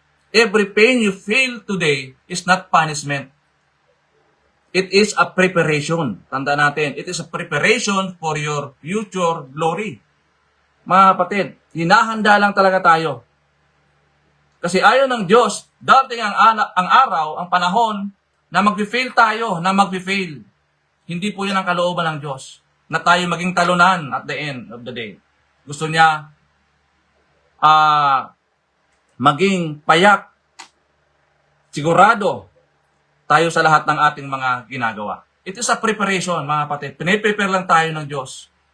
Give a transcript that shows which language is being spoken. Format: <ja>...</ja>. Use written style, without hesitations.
<en>Every pain you feel today is not punishment. It is a preparation.</en> <tl>Tanda natin,</tl> <en>it is a preparation for your future glory.</en> <tl>Mga kapatid, hinahanda lang talaga tayo. Kasi ayaw ng Diyos, dating ang araw, ang panahon, na mag-fail tayo, na mag-fail. Hindi po yan ang kalooban ng Diyos. Na tayo maging talunan</tl> <en>at the end of the day.</en> <tl>Gusto niya, maging payak, sigurado tayo sa lahat ng ating mga ginagawa.</tl> <en>It is a preparation,</en> <tl>mga kapatid. Piniprepare lang tayo ng Diyos.</tl>